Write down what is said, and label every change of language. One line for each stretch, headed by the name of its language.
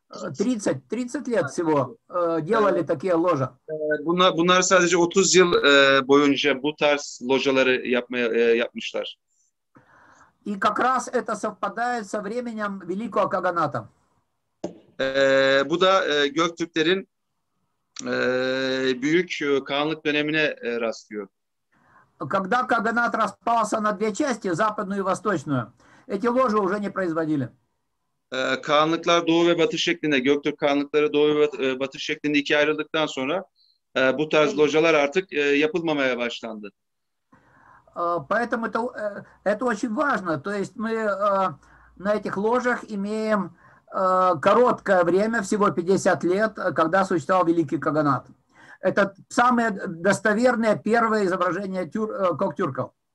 Russian: 30 лет всего делали такие ложа.
Turkish: Bunlar sadece 30 yıl boyunca bu tarz lojaları yapmışlar.
Russian: И как раз это совпадает со временем Великого Каганата.
Turkish: Bu da Göktürklerin büyük Kağanlık dönemine rastlıyor.
Russian: Когда Каганат распался на 2 части, западную и восточную, эти ложи уже не производили.
Turkish: Kağanlıklar doğu ve batı şeklinde, Göktürk Kağanlıkları doğu ve batı şeklinde ikiye ayrıldıktan sonra bu tarz lojalar artık yapılmamaya başlandı.
Russian: Поэтому это очень важно. То есть мы на этих ложах имеем короткое время, всего 50 лет, когда существовал Великий Каганат. Это самые достоверные первые изображения коктюрков.